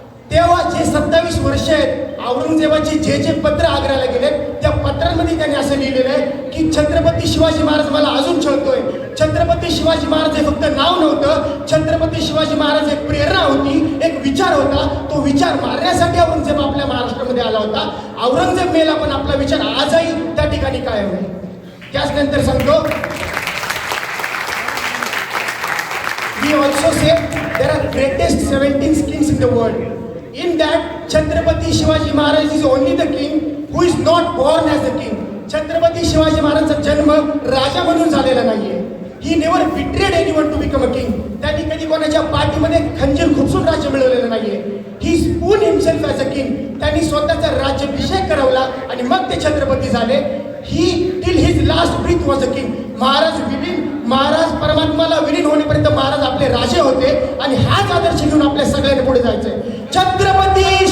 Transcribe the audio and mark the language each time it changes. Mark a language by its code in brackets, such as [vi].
[mr] तेव्हा जे 27 वर्ष आहेत औरंगजेबाचे जे पत्र आग्र्याला गेले त्या पत्रांमध्ये त्यांनी असं लिहिलेलं आहे की छत्रपती शिवाजी महाराज मला अजून छळतोय. छत्रपती शिवाजी महाराज हे फक्त नाव नव्हतं, छत्रपती शिवाजी महाराज एक प्रेरणा होती, एक विचार होता. तो विचार मारण्यासाठी औरंगजेब आपल्या महाराष्ट्रामध्ये आला होता. औरंगजेब मेला पण आपला विचार आजही त्या ठिकाणी कायम आहे. त्याचनंतर सांगतो [en] we also say there are greatest 17 kings in the world. In that, Chhatrapati Shivaji Maharaj is only the king who is not born as a king. [mr] Chhatrapati Shivaji महाराजांचा जन्म राजा म्हणून झालेला नाहीये. [en] He never betrayed anyone to become a king. [mr] त्यांनी कधी कोणाच्या पाठीमध्ये खंजीर खुपसून राज्य मिळवलेलं नाहीये. [en] He spoon himself as a king. [mr] त्यांनी स्वतःचा राज्याभिषेक करवला आणि मग ते छत्रपती झाले. [en] He till his last breath was a king. [mr] Maharaj परमात्माला विलीन होण्यापर्यंत महाराज आपले राजे होते आणि हाच आदर्श घेऊन आपल्या सगळ्यांनी पुढे जायचंय. छत्रपती